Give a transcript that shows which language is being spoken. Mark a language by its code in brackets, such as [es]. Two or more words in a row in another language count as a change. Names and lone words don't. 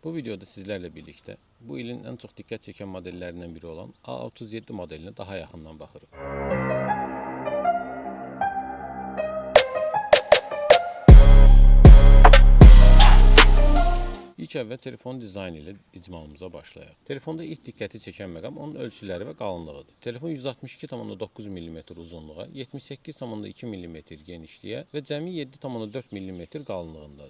[tr] Bu videoda sizlerle birlikte bu ilin en çok dikkat çeken modellerinden biri olan A37 modeline daha yakından bakırıq. [az] İlk əvvəl telefon dizaynı ilə icmalımıza başlayaq. Telefonda ilk diqqəti çəkən məqam onun ölçüləri və qalınlığıdır. Telefon 162,9 mm uzunluğa, 78,2 mm genişliyə və cəmi 7,4 mm qalınlığındadır.